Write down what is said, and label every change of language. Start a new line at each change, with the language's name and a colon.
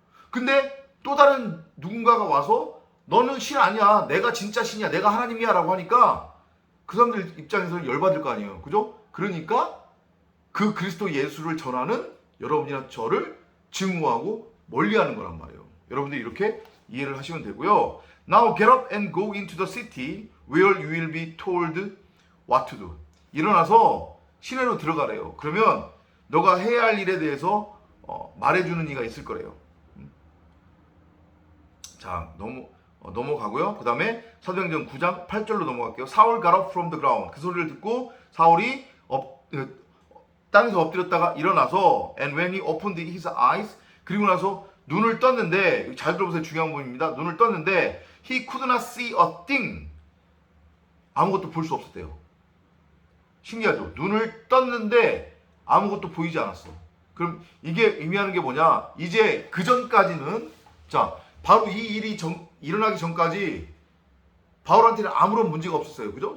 Korean: 근데 또 다른 누군가가 와서 너는 신 아니야. 내가 진짜 신이야. 내가 하나님이야. 라고 하니까 그 사람들 입장에서 열받을 거 아니에요. 그죠? 그러니까 그 그리스도 예수를 전하는 여러분이나 저를 증오하고 멀리하는 거란 말이에요. 여러분들이 이렇게 이해를 하시면 되고요.
English: Now get up and go into the city where you will be told what to do.
Korean: 일어나서 시내로 들어가래요. 그러면 너가 해야 할 일에 대해서 말해주는 이가 있을 거래요. 자, 넘어가고요. 그 다음에 사도행전 9장 8절로 넘어갈게요.
English: 사울 got up from the ground.
Korean: 그 소리를 듣고 사울이 땅에서 엎드렸다가 일어나서
English: and when he opened his eyes,
Korean: 그리고 나서 눈을 떴는데, 잘 들어보세요. 중요한 부분입니다. 눈을 떴는데
English: he could not see a thing.
Korean: 아무것도 볼 수 없었대요. 신기하죠? 눈을 떴는데 아무것도 보이지 않았어. 그럼 이게 의미하는 게 뭐냐? 이제 그 전까지는, 자, 바로 이 일이 일어나기 전까지 바울한테는 아무런 문제가 없었어요. 그죠?